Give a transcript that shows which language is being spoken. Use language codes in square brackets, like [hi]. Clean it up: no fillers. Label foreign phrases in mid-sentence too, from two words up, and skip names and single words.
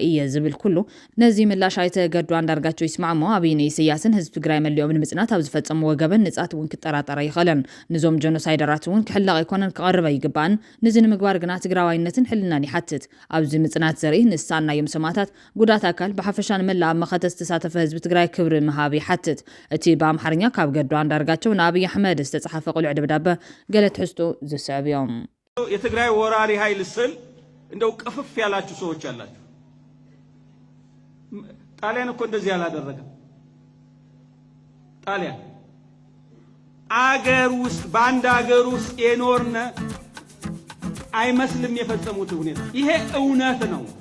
[ti] እየ ዝብል ኩሉ ነዚ ምላሽ ኣይተ ገዱ አንዳርጋቸው ይስማዕሞ ኣብይን ኢሳያስን ህዝቢ ትግራይ መሊኦም ንምጽናት ኣብ ዝፈጸምዎ ገበን ንጻት እውን ክጠራጠረ ይኸለን ንዞም ጆኖሳይደራት እውን ክሕላቕ ይኮነን ክቐርበ ይግባን ንዚ ንምግባር ግና ትግራዋይነትን ሕልናን ይሓትት ኣብዚ ምጽናት ዘርኢ ንሳናዮም ሰማዕታት ጉዳት ኣካል ብሓፈሻ ንመላእ ኣብ መኸተ ዝተሳተፈ ህዝቢ ትግራይ ክብሪ ምሃብ ይሓትት እቲ ብኣምሓርኛ ካብ ገዱ አንዳርጋቸው ንኣብይ ኣሕመድ ዝተጻሓፈ ቁልዕ ደብዳቤ ገለ ትሕዝቶ ዝስዕብ እዮም [am] የትግራይ ወራሪ ኃይል ስል እንደው ቅፍፍ ያላችሁ ሰዎች አላችሁ ጣሊያን እኮ እንደዚህ ያላደረገም ጣሊያን አገር ውስጥ ባንድ አገር ውስጥ የኖርነ አይመስልም የፈጸሙት ሁኔታ ይሄ እውነት ነው